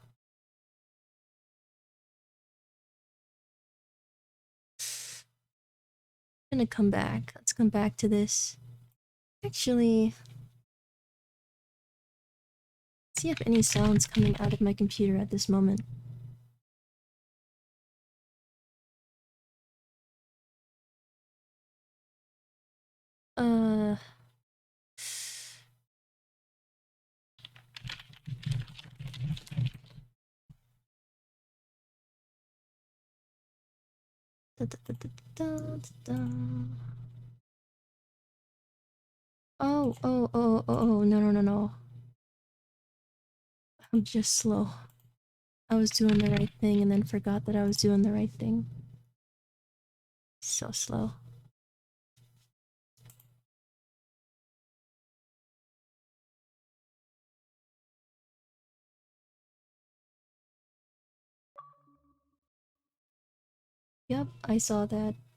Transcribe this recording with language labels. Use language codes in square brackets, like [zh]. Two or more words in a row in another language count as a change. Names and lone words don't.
[en] I'm gonna come back. Let's come back to this. Actually... see if any sound's coming out of my computer at this moment. Uh... Da, da, da, da, da, da. Oh, oh, oh, oh, oh, no, no, no, no. I'm just slow. I was doing the right thing and then forgot that I was doing the right thing. So slow. Yep, I saw that.